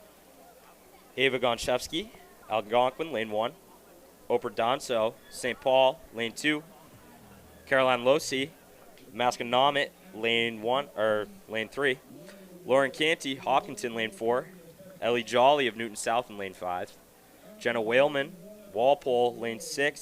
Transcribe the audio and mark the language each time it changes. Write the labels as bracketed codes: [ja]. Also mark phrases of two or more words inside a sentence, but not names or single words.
[en] Ava Gonchevsky, Algonquin, lane 1. Operdanso, St. Paul, lane 2. Caroline Losi, Masconomet, lane 3. Lauren Canty, Hopkinton, lane 4. Ellie Jolly of Newton South in lane 5. Jenna Whaleman, Walpole, lane 6.